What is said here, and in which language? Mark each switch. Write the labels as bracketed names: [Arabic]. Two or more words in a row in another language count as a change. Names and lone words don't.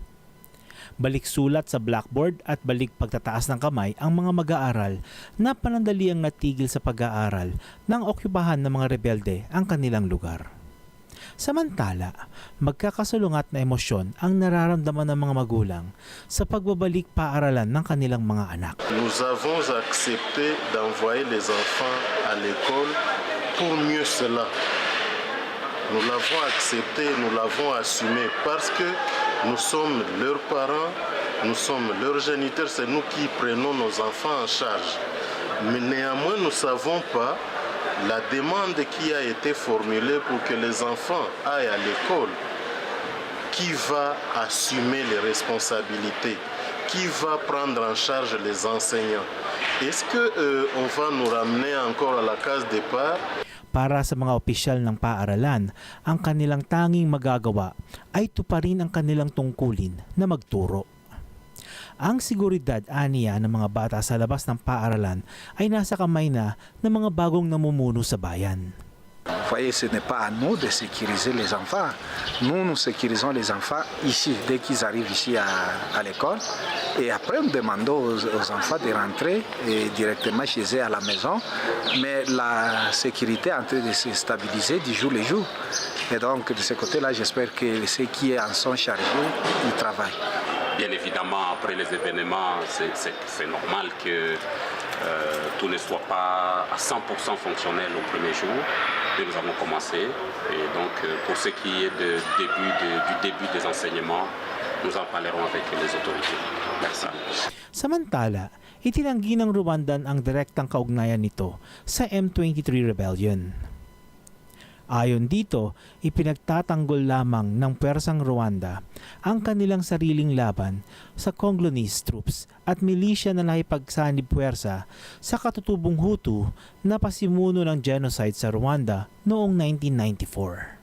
[Filipino] Balik sulat sa blackboard at balik pagtataas ng kamay ang mga mag-aaral na panandaliang natigil sa pag-aaral nang okyupahan ng mga rebelde ang kanilang lugar. Samantala, magkakasalungat na emosyon ang nararamdaman ng mga magulang sa pagbabalik paaralan ng kanilang mga anak. [French] Nous avons accepté d'envoyer les enfants à l'école pour mieux cela. Nous l'avons accepté, nous l'avons assumé parce que nous sommes leurs parents, nous sommes leurs géniteurs, c'est nous qui prenons nos enfants en charge. Mais néanmoins, nous ne savons pas la demande qui a été formulée pour que les enfants aillent à l'école. Qui va assumer les responsabilités? Qui va prendre en charge les enseignants? Est-ce qu'on va nous ramener encore à la case départ? [Filipino] Para sa mga opisyal ng paaralan, ang kanilang tanging magagawa ay tuparin ang kanilang tungkulin na magturo. Ang seguridad aniya ng mga bata sa labas ng paaralan ay nasa kamay na ng mga bagong namumuno sa bayan. [French] Voyez, ce n'est pas à nous de sécuriser les enfants. Nous sécurisons les enfants ici, dès qu'ils arrivent ici à l'école. Et après, nous demandons aux enfants de rentrer directement chez eux à la maison. Mais la sécurité est en train de se stabiliser du jour le jour. Et donc, de ce côté-là, j'espère que ceux qui en sont chargés, ils travaillent. Bien évidemment, après les événements, c'est normal que tout ne soit pas à 100% fonctionnel au premier jour. Mais nous avons commencé. Et donc, pour ce qui est du début des enseignements, nous en parlerons avec les autorités. Merci. [Filipino] Samantala, itinanggi ng Rwandan ang direktang kaugnayan nito sa M23 rebellion. Ayon dito, ipinagtatanggol lamang ng pwersang Rwanda ang kanilang sariling laban sa [English] Congolese troops [Filipino] at milisya na nakipagsanib puwersa sa katutubong Hutu na pasimuno ng genocide sa Rwanda noong 1994.